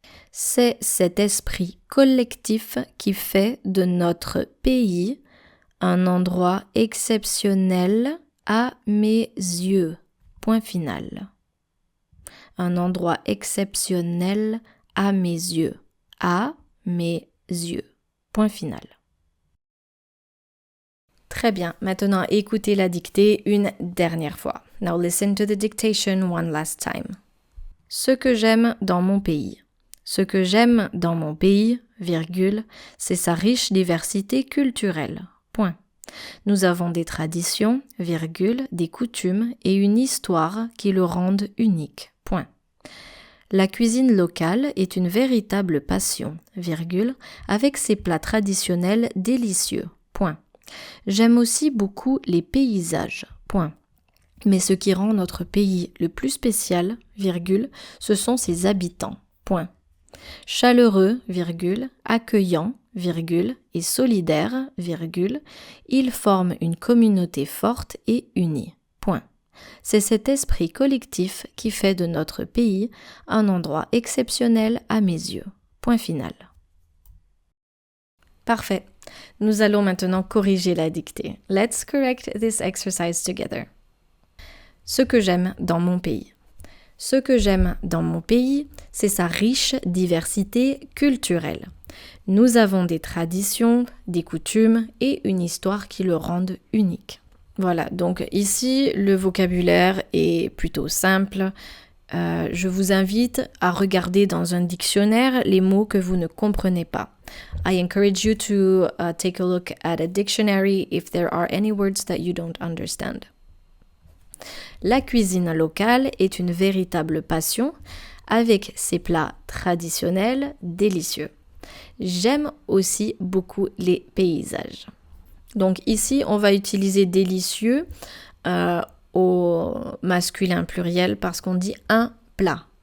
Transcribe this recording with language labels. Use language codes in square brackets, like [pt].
[fr] C'est cet esprit collectif qui fait de notre pays un endroit exceptionnel à mes yeux. Point final. Un endroit exceptionnel à mes yeux. À mes yeux. Point final. Très bien, maintenant écoutez la dictée une dernière fois. [en] Now listen to the dictation one last time. [fr] Ce que j'aime dans mon pays. Ce que j'aime dans mon pays, virgule, c'est sa riche diversité culturelle. Point. Nous avons des traditions, virgule, des coutumes et une histoire qui le rendent unique. Point. La cuisine locale est une véritable passion, virgule, avec ses plats traditionnels délicieux. Point. J'aime aussi beaucoup les paysages. Point. Mais ce qui rend notre pays le plus spécial, virgule, ce sont ses habitants. Point. Chaleureux, virgule, accueillant, virgule, et solidaire, virgule, ils forment une communauté forte et unie. Point. C'est cet esprit collectif qui fait de notre pays un endroit exceptionnel à mes yeux. Point final. Parfait. Nous allons maintenant corriger la dictée. [en] Let's correct this exercise together. [fr] Ce que j'aime dans mon pays. Ce que j'aime dans mon pays, c'est sa riche diversité culturelle. Nous avons des traditions, des coutumes et une histoire qui le rendent unique. Voilà, donc ici, le vocabulaire est plutôt simple. Je vous invite à regarder dans un dictionnaire les mots que vous ne comprenez pas. [en] I encourage you to take a look at a dictionary if there are any words that you don't understand. [fr] La cuisine locale est une véritable passion avec ses plats traditionnels délicieux. J'aime aussi beaucoup les paysages. Donc ici, on va utiliser délicieux au masculin pluriel parce qu'on dit un plat.